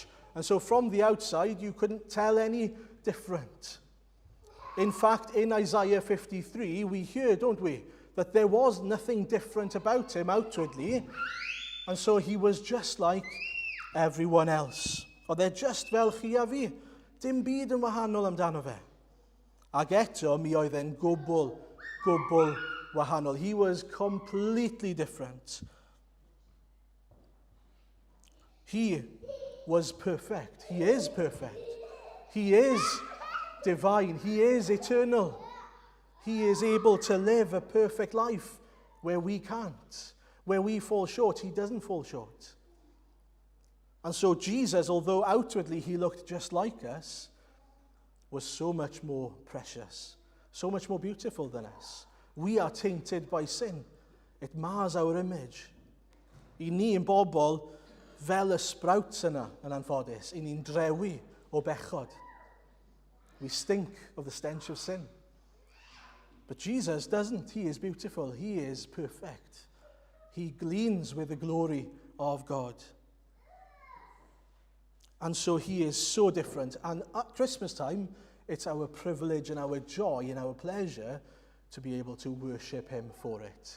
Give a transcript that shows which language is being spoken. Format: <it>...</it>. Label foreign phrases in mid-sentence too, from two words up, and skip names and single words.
<en>And so from the outside, you couldn't tell any different. In fact, in Isaiah 53, we hear, don't we, that there was nothing different about him outwardly, and so he was just like everyone else.</en> <cy>Oedd e just fel chi a fi, dim byd yn wahanol amdano fe. Ac eto, mi oedd e'n gwbl wahanol.</cy> <en>He was completely different. He was perfect. He is perfect. He is divine. He is eternal. He is able to live a perfect life where we can't. Where we fall short, he doesn't fall short. And so Jesus, although outwardly he looked just like us, was so much more precious, so much more beautiful than us. We are tainted by sin. It mars our image.</en> <cy>I ni yn bobl fel y sprouts yna yn anffodus. I ni'n drewi o bechod.</cy> <en>We stink of the stench of sin. But Jesus doesn't. He is beautiful. He is perfect. He gleans with the glory of God. And so he is so different. And at Christmas time, it's our privilege and our joy and our pleasure to be able to worship him for it.</en>